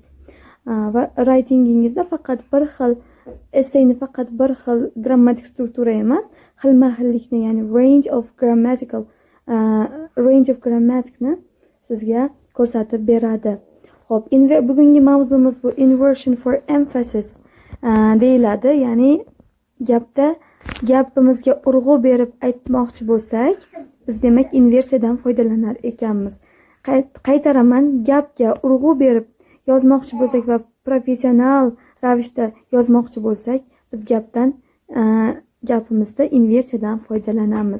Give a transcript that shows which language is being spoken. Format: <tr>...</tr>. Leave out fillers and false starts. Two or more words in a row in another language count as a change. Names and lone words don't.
<uz>Va writingingizda faqat bir xil essayni faqat bir xil grammatik struktura emas, xilma-xillikni, ya'ni</uz> <en>range of grammaticni</en> <uz>sizga ko'rsatib beradi. Xo'p, bugungi mavzumiz bu</uz> <en>inversion for emphasis</en> <uz>deyiladi. Ya'ni gapimizga urg'u berib aytmoqchi bo'lsak, biz demak inversiyadan foydalanar ekanmiz. Qaytaraman, gapga urg'u berib yozmoqchi bo'lsak va professional ravishda yozmoqchi bo'lsak, biz gapimizda inversiyadan foydalanamiz.</uz>